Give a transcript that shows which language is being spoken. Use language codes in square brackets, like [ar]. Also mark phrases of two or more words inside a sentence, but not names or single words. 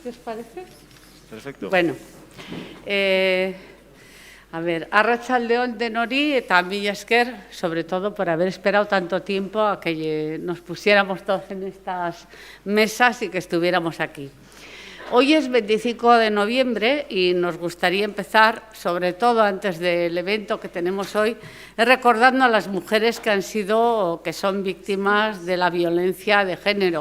[es] ¿Qué os parece? Perfecto. Bueno, a ver, [eu] arratsalde-on denori eta mila esker, [es] sobre todo por haber esperado tanto tiempo a que nos pusiéramos todos en estas mesas y que estuviéramos aquí. Hoy es 25 de noviembre y nos gustaría empezar, sobre todo antes del evento que tenemos hoy, recordando a las mujeres que han sido o que son víctimas de la violencia de género.